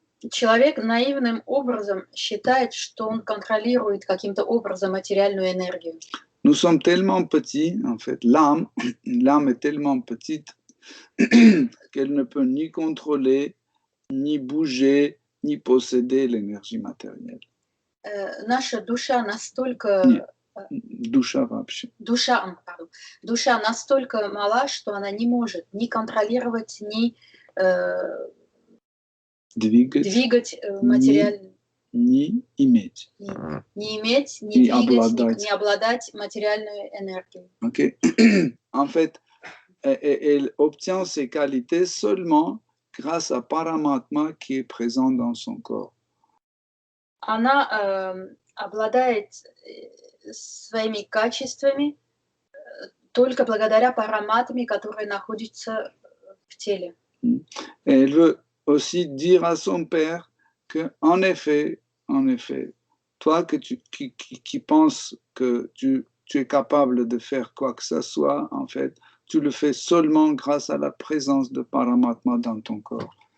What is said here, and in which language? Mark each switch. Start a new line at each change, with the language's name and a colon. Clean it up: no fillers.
Russian: Человек наивным образом считает, что он контролирует каким-то образом материальную энергию.
French: Nous sommes tellement petits, en fait, l'âme est tellement petite qu'elle ne peut ni contrôler, ni bouger, ni posséder l'énergie matérielle.
Russian: Наша душа настолько... Нет. Душа вообще. Душа настолько мала, что она не может ни контролировать, ни двигать материальную... Ни иметь. Не иметь, не И двигать, обладать. не обладать материальной энергией. Ok.
French: En fait, elle obtient ces qualités seulement grâce à Paramatma qui est présent dans son corps.
Russian: Она обладает своими качествами только благодаря параматме, которые находятся в теле.
French: Et elle veut aussi dire à son père que, en effet, toi qui penses que tu es capable de faire quoi que ce soit, en fait, tu le fais seulement grâce à la présence de Paramatma dans ton corps.